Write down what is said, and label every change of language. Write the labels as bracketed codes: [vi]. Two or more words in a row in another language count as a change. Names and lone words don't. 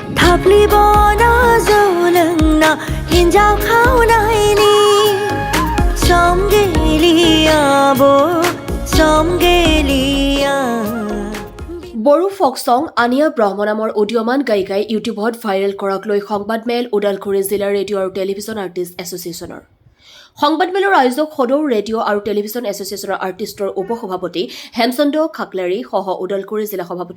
[brx] थाफ्लिबना जौलोंना हिन्जाव खावनायनि सम गेलियाबो सम गेलिया [as] বড়ো [en] folk song [as] আনিয়া ব্ৰহ্ম নামৰ অডিঅ'মান গায়িকাই ইউটিউবত ভাইৰেল কৰাক লৈ সংবাদমেল ওদালগুৰি জিলা ৰেডিঅ' আৰু টেলিভিছন আৰ্টিষ্ট এছ'চিয়েশ্যনৰ সংবাদমেলৰ আয়োজক সদৌ ৰেডিঅ' আৰু টেলিভিছন এছ'চিয়েশ্যনৰ আৰ্টিষ্টৰ উপসভাপতি হেমচন্দ্ৰ খাকলাৰী সহ ওদালগুৰি জিলা সভাপতি